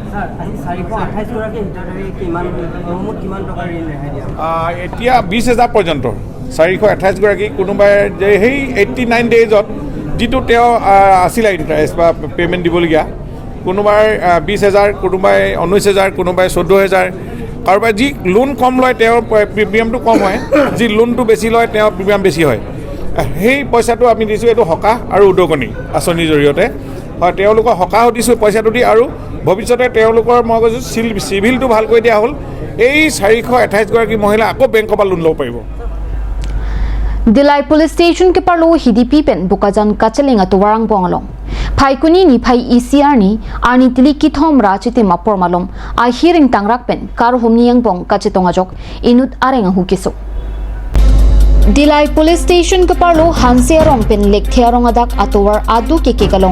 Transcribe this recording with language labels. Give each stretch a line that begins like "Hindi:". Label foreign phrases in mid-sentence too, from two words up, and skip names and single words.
Assamese: এতিয়া 20,000 পৰ্যন্ত 428গৰাকী, কোনোবাই সেই 89 ডেইজত যিটো তেওঁ আছিলে ইণ্টাৰেষ্ট বা পে'মেণ্ট দিবলগীয়া, কোনোবাই 20,000, কোনোবাই 19,000, কোনোবাই 14,000, কাৰোবাৰ যি লোন কম লয় তেওঁৰ প্ৰিমিয়ামটো কম হয়, যি লোনটো বেছি লয় তেওঁৰ প্ৰিমিয়াম বেছি হয়। সেই পইচাটো আমি দিছোঁ, এইটো সকাহ আৰু উদগনি আঁচনিৰ জৰিয়তে। হয়, তেওঁলোকক সকাহো দিছোঁ পইচাটো দি, আৰু ভৱিষ্যতে তেওঁলোকৰ মই কৈছোঁ চিভিলটো ভাল কৰি দিয়া হ'ল। এই 428গৰাকী মহিলা আকৌ বেংকৰ পৰা লোন ল'ব পাৰিব।
Karbi: Dilai Police Station ke parlo HDP pen bukajan kachelinga to warang bongalong. Phai kuni ni phai ECR ni ani tili kithom ra chite mapor malom. A hearing tangrak pen kar homni yang bong kachetonga jok inut arenga hukiso. Dilai Police Station ke parlo hansiarong pen lekthiarong adak atowar adu ke galong.